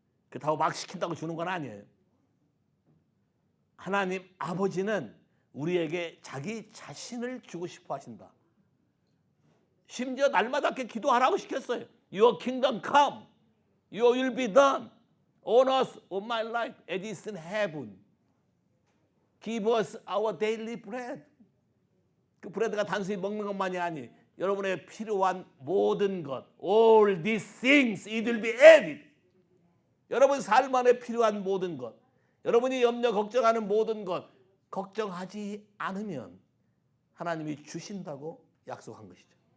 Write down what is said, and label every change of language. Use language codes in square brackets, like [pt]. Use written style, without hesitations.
[ko] 그렇다고 막 시킨다고 주는 건 아니에요. 하나님 아버지는 우리에게 자기 자신을 주고 싶어 하신다. 심지어 날마다 이렇게 기도하라고 시켰어요. [en] Your kingdom come, your will be done on us, on my life, as it is in heaven. Give us our daily bread. [ko] 그 브레드가 단순히 먹는 것만이 아니, 여러분의 필요한 모든 것, [en] all these things, it will be added. [ko] 여러분 삶 안에 필요한 모든 것, 여러분이 염려 걱정하는 모든 것, 걱정하지 않으면 하나님이 주신다고 약속한 것이죠.